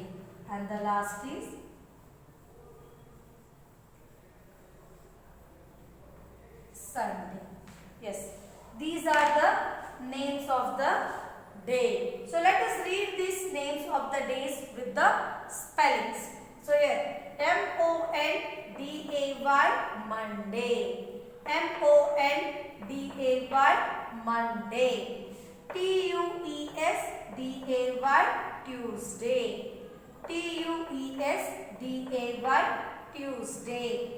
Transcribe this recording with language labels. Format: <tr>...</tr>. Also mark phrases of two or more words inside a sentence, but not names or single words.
<en>And the last is Sunday. Yes, these are the names of the day. So let us read these names of the days with the spellings. So here, M-O-N-D-A-Y, Monday. M-O-N-D-A-Y, Monday. T-U-E-S-D-A-Y, Tuesday. T-U-E-S-D-A-Y, Tuesday.</en>